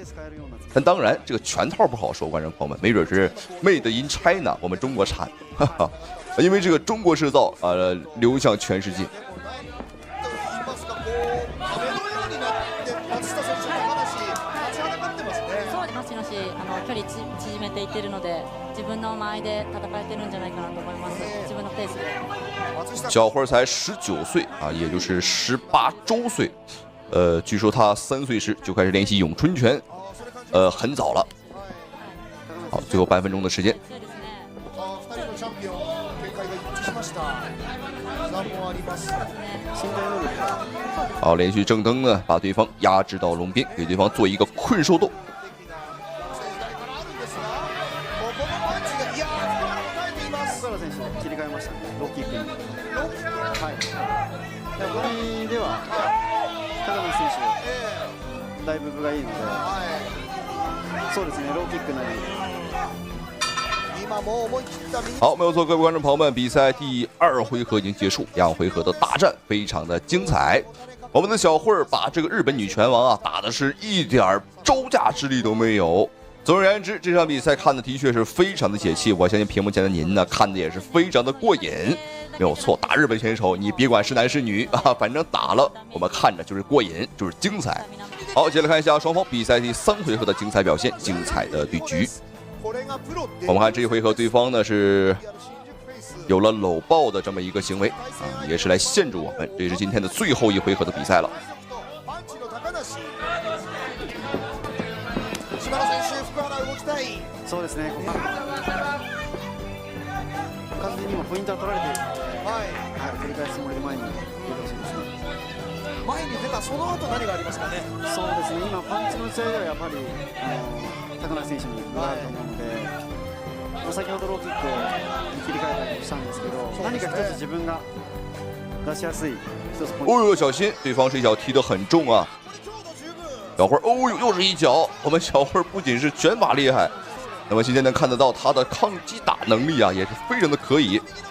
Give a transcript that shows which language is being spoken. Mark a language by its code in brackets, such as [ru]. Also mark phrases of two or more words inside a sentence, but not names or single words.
[zh] 但当然，这个拳套不好说，观众朋友们，没准是 [en] Made in China， [zh] 我们中国产，哈哈，因为这个中国制造流向全世界。 [ja] 距離縮めていっているので、自分の間合いで戦えてるんじゃないかなと思います。自分のペースで。 [zh] 小慧才19岁啊，也就是18周岁。据说他3岁时就开始练习咏春拳，很早了。好，最后半分钟的时间。好，连续正蹬呢，把对方压制到笼边，给对方做一个困兽斗。 [ja] だいぶ分がいいので、そうですね、ローキックなり。 [zh] 好，没有错，各位观众朋友们，比赛第2回合已经结束，2回合的大战非常的精彩。我们的小慧把这个日本女拳王啊打的是一点招架之力都没有。总而言之，这场比赛看的的确是非常的解气，我相信屏幕前的您呢看的也是非常的过瘾。没有错，打日本选手，你别管是男是女啊，反正打了，我们看着就是过瘾，就是精彩。好，接着来看一下双方比赛第3回合的精彩表现，精彩的对局。我们看这一回合，对方呢是有了搂抱的这么一个行为啊，也是来限制我们。这是今天的最后一回合的比赛了。 [ja] そうですね。完全にもポイントは取られているので、繰り返すつもりで前に出てほしいですね。前に出たその後何がありますかね。そうですね。今パンチの打ち合いではやっぱり高梨選手に分があると思うので、先ほどローキックに切り替えたりもしたんですけど、何か一つ自分が出しやすい一つポイント。 [zh] 哦呦，小心，对方这一脚踢得很重啊！小慧，哦呦，又是一脚。我们小慧不仅是拳法厉害。那么今天能看得到他的抗击打能力啊，也是非常的可以。